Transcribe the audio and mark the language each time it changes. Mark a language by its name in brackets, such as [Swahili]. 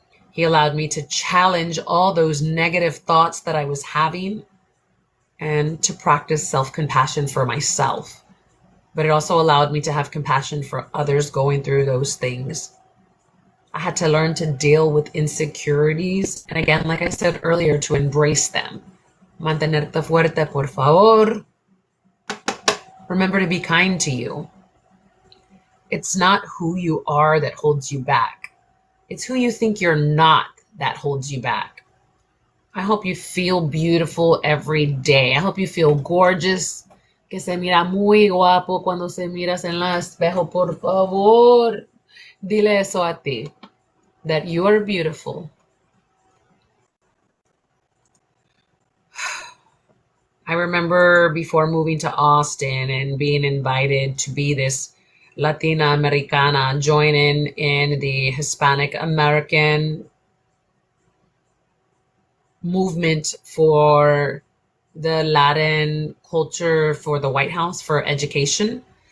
[English] He allowed me to challenge all those negative thoughts that I was having and to practice self-compassion for myself. But it also allowed me to have compassion for others going through those things. I had to learn to deal with insecurities. And again, like I said earlier, to embrace them. [Spanish] Mantenerte fuerte, por favor. [English] Remember to be kind to you. It's not who you are that holds you back. It's who you think you're not that holds you back. I hope you feel beautiful every day. I hope you feel gorgeous. [Spanish] Que se mira muy guapo cuando se miras en el espejo, por favor. Dile eso a ti, [English] that you are beautiful. I remember before moving to Austin and being invited to be this Latina Americana, joining in the Hispanic American movement for the Latin culture for the White House for education.